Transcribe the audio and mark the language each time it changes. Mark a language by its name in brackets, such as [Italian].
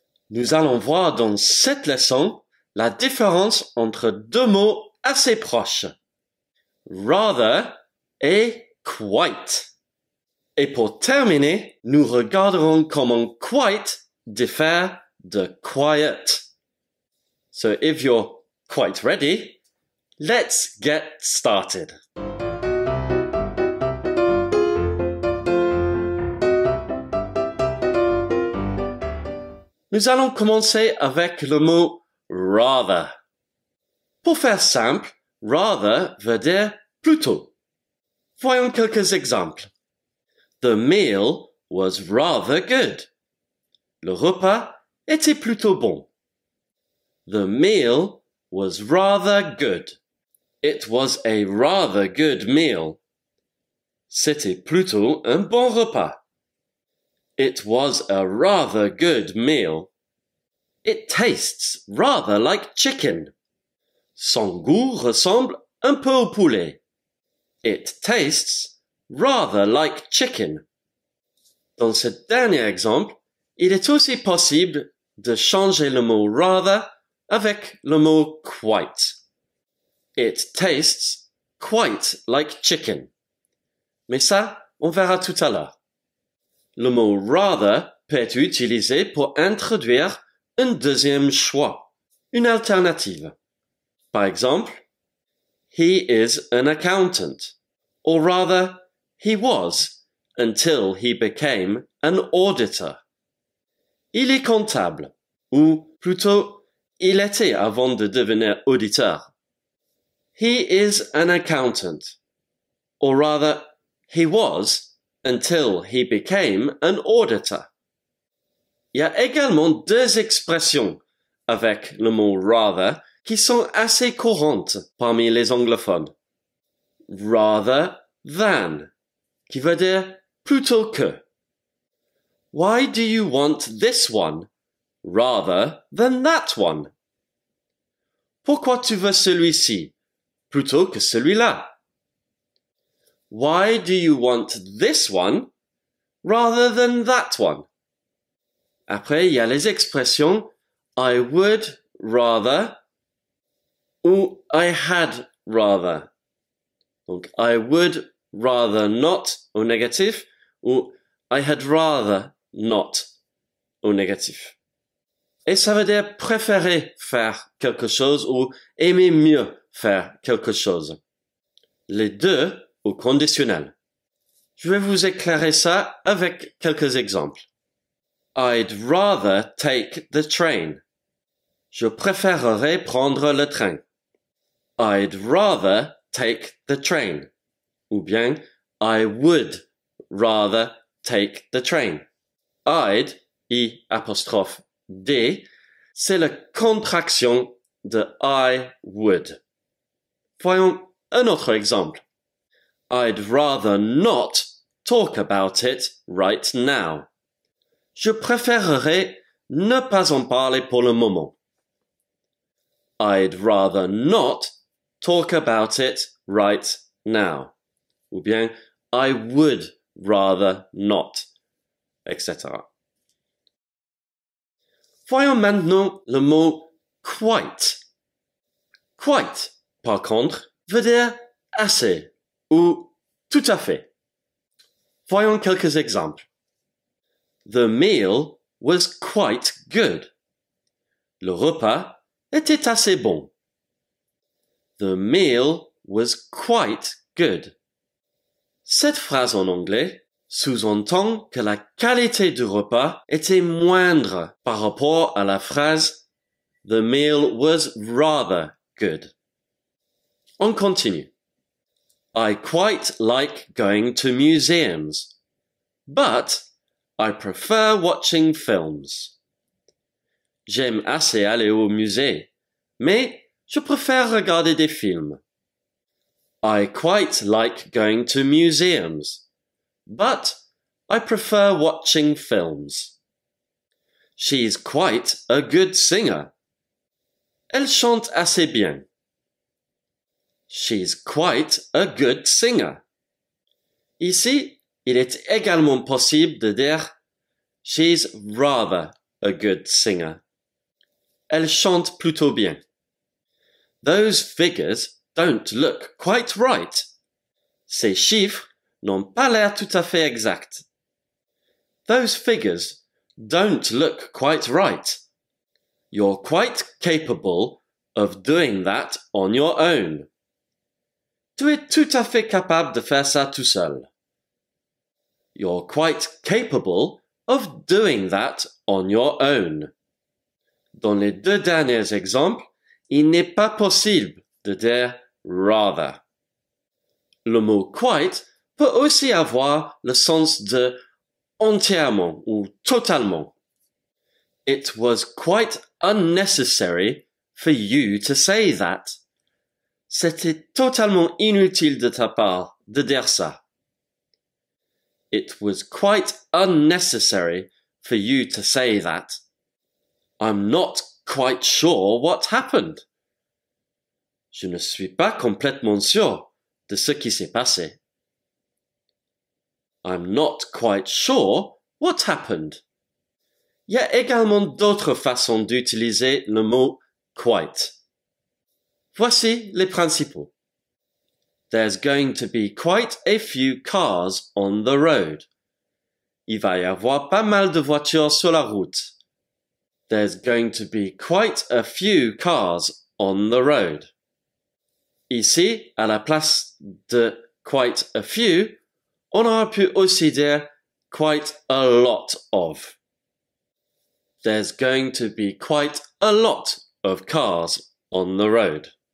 [French] Nous allons voir dans cette leçon la différence entre deux mots assez proches, rather et quite. Et pour terminer, nous regarderons comment quite diffère de quiet. [English] So if you're quite ready, let's get started. [French] Nous allons commencer avec le mot rather. Pour faire simple, rather veut dire plutôt. Voyons quelques exemples. [English] The meal was rather good. [French] Le repas était plutôt bon. [English] The meal was rather good. It was a rather good meal. [French] C'était plutôt un bon repas. [English] It was a rather good meal. It tastes rather like chicken. [French] Son goût ressemble un peu au poulet. [English] It tastes rather like chicken. [French] Dans ce dernier exemple, il est aussi possible de changer le mot rather avec le mot quite. [English] It tastes quite like chicken. [French] Mais ça, on verra tout à l'heure. Le mot rather peut être utilisé pour introduire un deuxième choix, une alternative. Par exemple, [English] he is an accountant, or rather, he was until he became an auditor. [French] Il est comptable, ou plutôt, il était avant de devenir auditeur. [English] He is an accountant, or rather, he was until he became an auditor. [French] Il y a également deux expressions avec le mot rather qui sont assez courantes parmi les anglophones. Rather than, qui veut dire plutôt que. [English] Why do you want this one rather than that one? [French] Pourquoi tu veux celui-ci plutôt que celui-là? [English] Why do you want this one rather than that one? [French] Après, il y a les expressions I would rather ou I had rather. Donc, I would rather not au négatif ou I had rather not au négatif. Et ça veut dire préférer faire quelque chose ou aimer mieux faire quelque chose. Les deux au conditionnel. Je vais vous éclairer ça avec quelques exemples. [English] I'd rather take the train. [French] Je préférerais prendre le train. [English] I'd rather take the train. [French] Ou bien, [English] I would rather take the train. [French] I'd, I''d, c'est la contraction de I would. Voyons un autre exemple. [English] I'd rather not talk about it right now. [French] Je préférerais ne pas en parler pour le moment. [English] I'd rather not talk about it right now. [French] Ou bien, [English] I would rather not, etc. [French] Voyons maintenant le mot quite. Quite, par contre, veut dire assez ou tout à fait. Voyons quelques exemples. [English] The meal was quite good. [French] Le repas était assez bon. [English] The meal was quite good. [French] Cette phrase en anglais sous-entend que la qualité du repas était moindre par rapport à la phrase [English] The meal was rather good. [French] On continue. [English] I quite like going to museums, but I prefer watching films. [French] J'aime assez aller au musée, mais je préfère regarder des films. [English] I quite like going to museums, but I prefer watching films. She's quite a good singer. [French] Elle chante assez bien. [English] She's quite a good singer. [French] Ici, il est également possible de dire [English] She's rather a good singer. [French] Elle chante plutôt bien. [English] Those figures don't look quite right. [French] Ces chiffres n'ont pas l'air tout à fait exacts. [English] Those figures don't look quite right. You're quite capable of doing that on your own. [French] Tu es tout à fait capable de faire ça tout seul. [English] You're quite capable of doing that on your own. [French] Dans les deux derniers exemples, il n'est pas possible de dire rather. Le mot quite peut aussi avoir le sens de entièrement ou totalement. [English] It was quite unnecessary for you to say that. [French] C'était totalement inutile de ta part de dire ça. [English] It was quite unnecessary for you to say that. I'm not quite sure what happened. [French] Je ne suis pas complètement sûr de ce qui s'est passé. [English] I'm not quite sure what happened. [French] Il y a également d'autres façons d'utiliser le mot quite. Voici les principaux. [English] There's going to be quite a few cars on the road. [French] Il va y avoir pas mal de voitures sur la route. [English] There's going to be quite a few cars on the road. [French] Ici, à la place de quite a few, on aurait pu aussi dire quite a lot of. [English] There's going to be quite a lot of cars on the road.